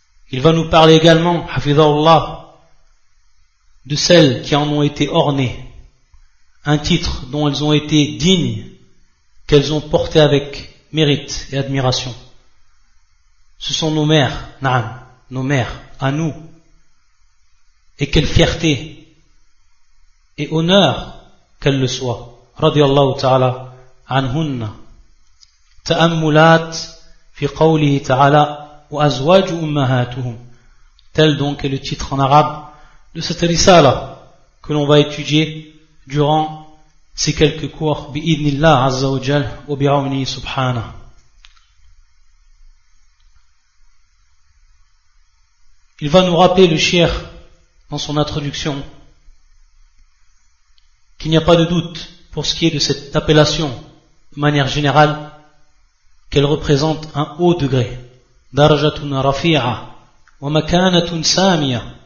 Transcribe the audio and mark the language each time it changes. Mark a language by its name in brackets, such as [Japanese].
[French] Il va nous parler également, hafidhahullah, de celles qui en ont été ornées, un titre dont elles ont été dignes, qu'elles ont porté avec mérite et admiration. Ce sont nos mères, na'am, nos mères, à nous. Et quelle fierté et honneur qu'elles le soient. [Arabic] Radiallahu ta'ala anhunna. تأملات في قوله تعالى وأزواج أمهاتهم. [French] Tel donc est le titre en arabe de cette risala que l'on va étudier durant ces quelques cours [Arabic] بإذن الله عز وجل وبعونه سبحانه. [French] Il va nous rappeler le cheikh dans son introduction qu'il n'y a pas de doute pour ce qui est de cette appellation de manière générale, qu'elle représente un haut degré, [Arabic] darjatun rafi'a wa makanatun samia,